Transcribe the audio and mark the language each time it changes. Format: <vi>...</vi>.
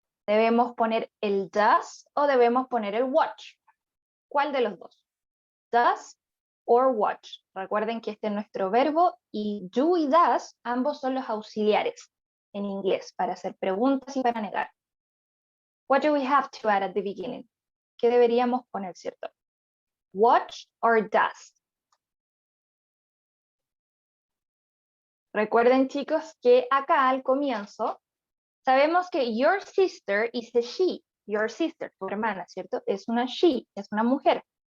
<es>¿Debemos poner el does o debemos poner el watch? ¿Cuál de los dos?</es> <en>Does or watch.</en> <es>Recuerden que este es nuestro verbo y do y does, ambos son los auxiliares en inglés para hacer preguntas y para negar.</es> <en>What do we have to add at the beginning?</en> <es>¿Qué deberíamos poner, cierto?</es> <en>Watch or does.</en> <es>Recuerden, chicos, que acá al comienzo sabemos que</es> <en>your sister is a she.</en> <es>Your sister, tu hermana, ¿cierto? Es una she, es una mujer.</es>